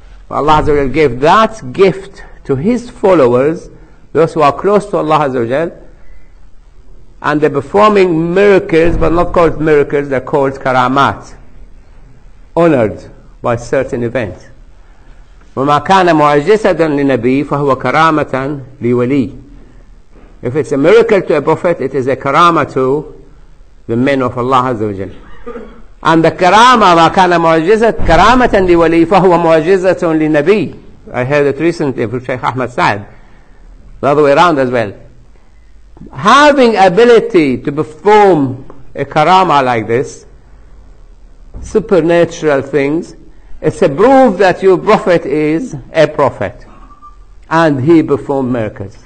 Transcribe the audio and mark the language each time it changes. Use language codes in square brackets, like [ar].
[en] Allah Azza wa Jal gave that gift to his followers, those who are close to Allah Azza wa Jal, and they're performing miracles, but not called miracles, they're called karamat, honored by certain events. [ar] وَمَا كَانَ مُعْجِزَةً لِنَبِيٍّ فَهُوَ كَرَامَةً لِوَلِيٍّ. [en] If it's a miracle to a prophet, it is a karama to the men of Allah Azza wa Jal. And the karama, [ar] مَا كَانَ كَرَامَةً لِوَلِيٍّ فَهُوَ مُعْجِزَةٌ لِنَبِيٍّ. [en] I heard it recently from Shaykh Ahmad Sa'd, the other way around as well. Having ability to perform a karama like this, supernatural things, it's a proof that your prophet is a prophet, and he performed miracles.